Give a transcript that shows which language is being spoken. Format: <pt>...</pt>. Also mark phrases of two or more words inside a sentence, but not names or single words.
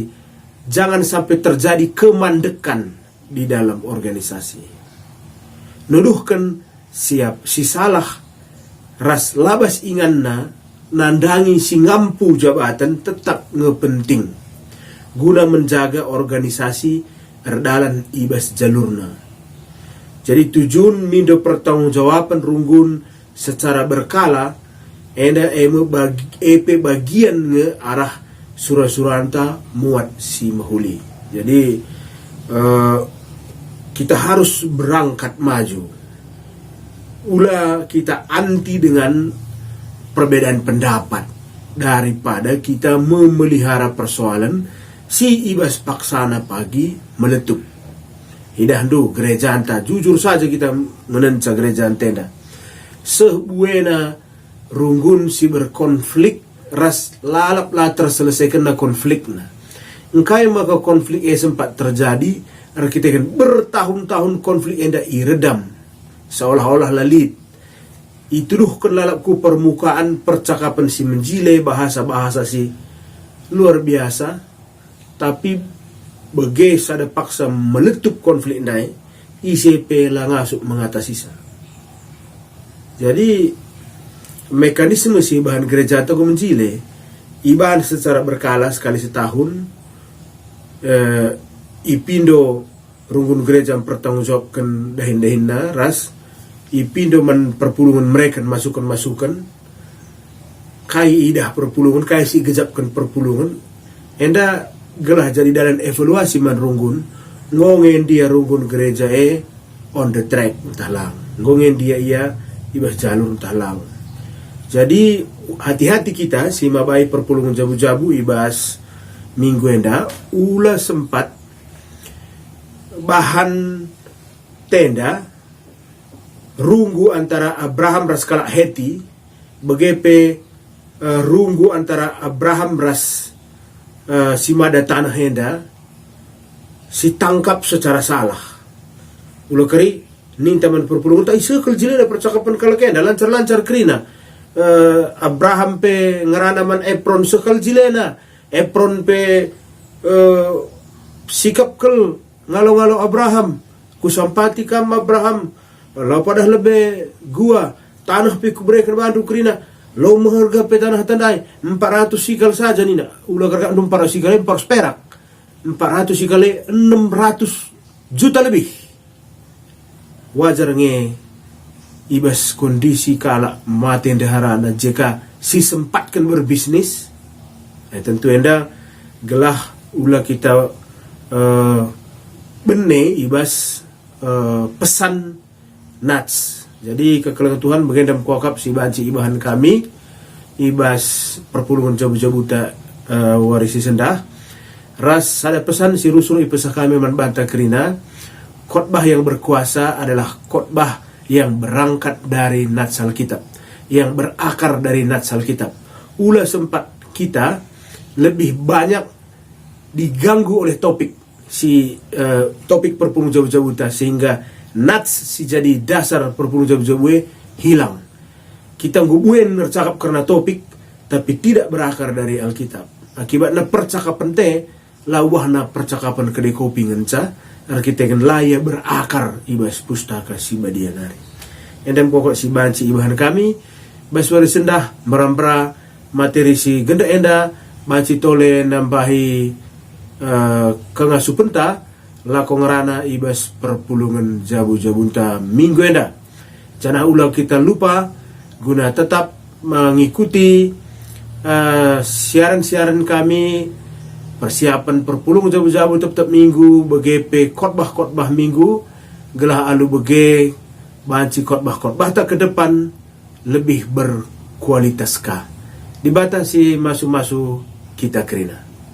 <id>Jangan sampai terjadi kemandekan di dalam organisasi.</id> <btx>Nuduhkan siap si salah ras labas inganna nandangi si ngampu jabatan tetap ngepenting</btx> <id>guna menjaga organisasi</id> <btx>erdalan ibas jalurna. Jadi tujuan mindo pertanggungjawaban runggun secara berkala enda bagian nge arah surah-suranta muat si mahuli.</btx> <id>Jadi kita harus berangkat maju. Ulah kita anti dengan perbedaan pendapat daripada kita memelihara persoalan</id> <btx>si ibas paksana pagi meletup. Hidah do gereja anta,</btx> <id>jujur saja kita</id> <btx>menenca gereja tenda. Sebuena runggun si berkonflik ras lalap lah terselesaikan na konflik na. Engkai maka konflik sempat terjadi, kita kan bertahun-tahun konflik enda iredam. Seolah-olah lalit. Ituduhkan lalapku permukaan percakapan si menjile bahasa-bahasa si</btx> <id>luar biasa,</id> <btx>tapi bagai sada paksa meletup konflik naik, ICP lah ngasuk mengatasi sa. Jadi mekanisme si bahan gereja atau menjile ibahan</btx> <id>secara berkala sekali setahun,</id> <btx>ipindo runggun gereja pertanggungjawabkan dahin-dahinna ras, ipindo man perpulungan mereka masukan-masukan, kai idah perpulungan, kai si gejapkan perpulungan, enda gelah jadi</btx> <id>dalam evaluasi</id> <btx>man runggun ngongen dia runggun gereja</btx> <en>on the track</en> <btx>entah lang, ngongen dia ibas jalur entah lang. Jadi hati-hati kita si mabai perpulungan jabu-jabu ibas minggu enda ula sempat bahan tenda runggu antara Abraham ras kalak Heti begepe runggu antara Abraham ras si mada tanah henda si tangkap</btx> <id>secara salah.</id> <btx>Ulah keri ninta man perpulungan tai sekel jilena percakapan kalakenda lancar-lancar kerina. Abraham pe ngerana man Efron sekal jilena. Efron pe sikap kel ngalo-ngalo Abraham. Kusampati kam Abraham. Lalu padah lebih gua tanah pe kubrek bandu krina lo maharga pe tanah tandai 400 sikal saja nina ulah garga 400 sikal 400 perak 400 sikal 600 juta lebih. Wajar nge ibas kondisi kala mati daharana jika si sempatkan berbisnis, tentu enda gelah ulah kita bene ibas pesan nats. Jadi kekelengan Tuhan bagendam kuakap si banci ibahan kami ibas perpulungan jabu-jabuta warisi sendah ras ada pesan si rusul ipesah kami manbanta kerina</btx> <id>khotbah yang berkuasa adalah khotbah yang berangkat dari nats Alkitab,</id> <btx>yang berakar dari nats Alkitab.</btx> <id>Ulah sempat kita lebih banyak diganggu oleh topik topik perpulungan jabu-jabuta sehingga nats si jadi dasar perpulungan jabu-jabu hilang. Kita ngubuen bercakap karena topik tapi tidak berakar dari Alkitab.</id> <btx>Akibatnya percakapan teh lawahna percakapan kedai kopi ngenca kita kan layak berakar ibas pustaka si badianari. Endem pokok si banci ibahan kami baswari sendah merampra materi si genda enda banci tole nambahi kengasu penta lako ngerana ibas perpulungan jabu-jabunta minggu enda.</btx> <id>Jangan ulah kita lupa guna tetap mengikuti siaran-siaran kami</id> <btx>persiapan perpulungan jabu-jabu tetap minggu BGP khotbah minggu gelah alu bege banci khotbah tak ke depan lebih berkualitas ka dibatasi masu-masu kita kerina.</btx>